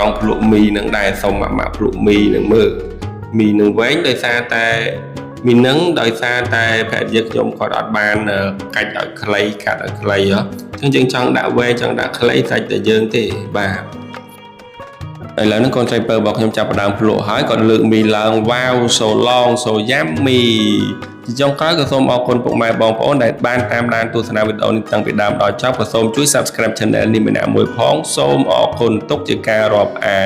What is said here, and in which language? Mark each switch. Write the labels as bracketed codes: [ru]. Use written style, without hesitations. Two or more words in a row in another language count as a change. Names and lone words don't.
[km] ង់ភ្លក់មីនឹងដែរសុំម៉ាក់ភ្លក់មីនឹងមើលមីនឹងវែងដោយសារតែមាននឹងដោយសារតែភរិយាខ្ញុំគាត់អត់បានកាច់ឲ្យខ្លីកាត់ឲ្យ ខ្លីអញ្ចឹងយើងចង់ដាក់វែងចង់ដាក់ខ្លីសាច់តែយើងទេបាទឥឡូវនេះកូនស្រីពៅរបស់ខ្ញុំចាប់ផ្ដើមភ្លក់ហើយគាត់លើកមីឡើងវ៉ាវ [en] so long so yummy [km] ជាចុងក្រោយក៏សូមអរគុណពុកម៉ែបងប្អូនដែលបានតាមដានទស្សនាវីដេអូនេះតាំងពីដើមដល់ចប់ក៏សូមជួយ [en] Subscribe Channel [km] នេះម្នាក់មួយផងសូមអរគុណទុកជាការរាប់អាន